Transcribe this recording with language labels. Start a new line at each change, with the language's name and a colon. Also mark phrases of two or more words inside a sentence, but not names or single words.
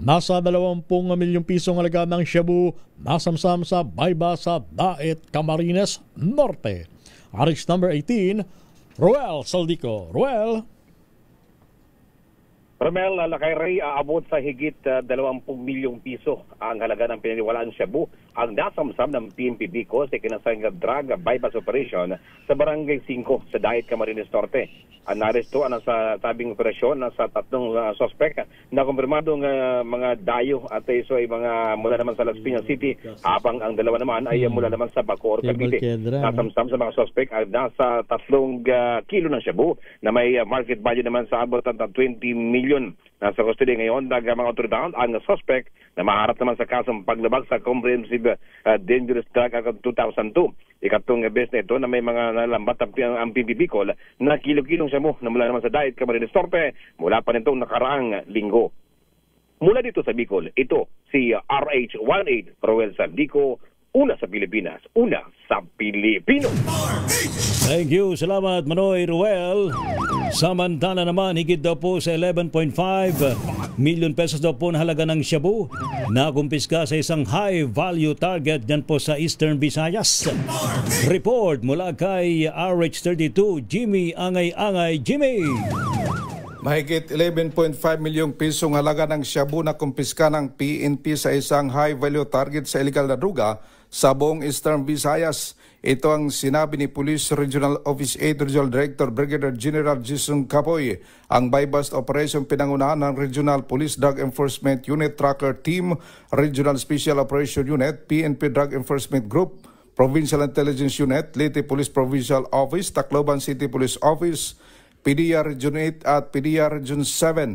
Filipino: Nasa 20 milyong pisong halaga ng shabu nasamsam sa Bayba sa Daet, Camarines Norte.
English: Arrest number 18, Ruel Saldico. Ruel.
Filipino: Romel, Lakay Ray, aabot sa higit 20 milyong piso ang halaga ng pinaniwalaan shabu ang nasamsam ng PNP Bicol sa kinasang
English: drug bypass operation
Filipino: sa Barangay 5 sa Daet, Camarines Norte. Ang naresto sa sabing operasyon sa tatlong suspect na kumpirmadong mga dayo at iso ay mga mula naman sa Las Piñas City, habang ang dalawa naman ay mula naman sa Bacoor, Cavite. Nasamsam sa mga suspect ay nasa 3 kilo ng shabu na may
English: market value
Filipino: naman sa abot ng 20 million. Nasa custody ngayon ng mga otoridad ang suspect na maharap naman sa kasong paglabag sa Comprehensive Dangerous Drug Act 2002. Ikatong beses na ito na may mga nalambat ang PNP Bicol na kilo-kilong shabu na mula naman sa Daet, Camarines Norte mula pa nitong nakaraang linggo. Mula dito sa Bicol, ito si RH18 Roel Saldico, una sa Pilipinas, una sa Pilipino.
English: Thank you.
Filipino: Salamat, Manoy Ruel. Samantala naman, higit daw po sa 11.5
English: million pesos
Filipino: daw po na halaga ng shabu na kumpiska sa isang
English: high-value target
Filipino: dyan po sa Eastern Visayas. Report mula kay RH32, Jimmy Angay-Angay. Jimmy! Mahigit 11.5 milyong pisong halaga ng shabu na kumpiska ng PNP sa isang
English: high-value target
Filipino: sa illegal na druga sa buong Eastern Visayas. Ito ang sinabi ni Police Regional Office 8 Regional Director Brigadier General Jason Capoy. Ang
English: bypass operation
Filipino: pinangunahan ng Regional Police Drug Enforcement Unit Tracker Team, Regional Special Operation Unit, PNP Drug Enforcement Group, Provincial Intelligence Unit, Leyte Police Provincial Office, Tacloban City Police Office, PDEA Region 8 at PDEA Region 7.